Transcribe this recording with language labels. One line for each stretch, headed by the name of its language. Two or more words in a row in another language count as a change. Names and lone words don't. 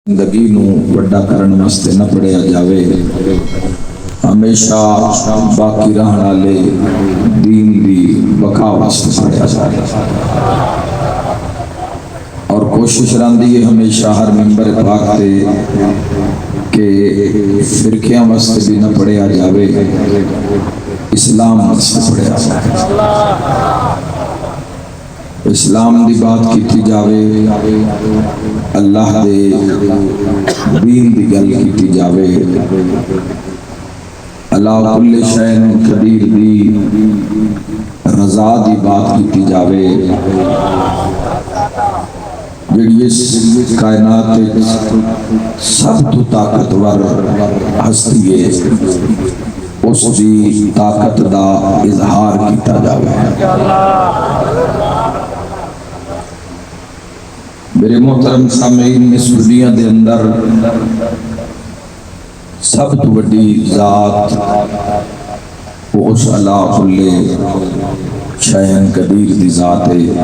Punjabi: زندگی نو وڈا کرن واسطے نہ پڑھیا جاوے، ہمیشہ باقی رہن والے دین دی بقا واسطے پڑھیا جاوے، اور کوشش رہندی ہے ہمیشہ ہر منبر پاک تے کہ فرقیاں واسطے بھی نہ پڑھیا جاوے، اسلام واسطے پڑھیا جاوے، اسلام دی بات کیتی جاوے، اللہ دے دین دی گل کیتی جاوے،
Arabic: اللہ کل شین قدیر
Punjabi: دی رضا دی بات کیتی جاوے، جڑی اس کائنات سب تو طاقتور ہستی ہے، اس دی طاقت دا اظہار کیتا جاوے۔ میرے محترم سامعین، اس دنیا دے اندر سب تو بڑی ذات وہ اس
Arabic: اللہ کل شیء قدیر
Punjabi: دی ذات ہے،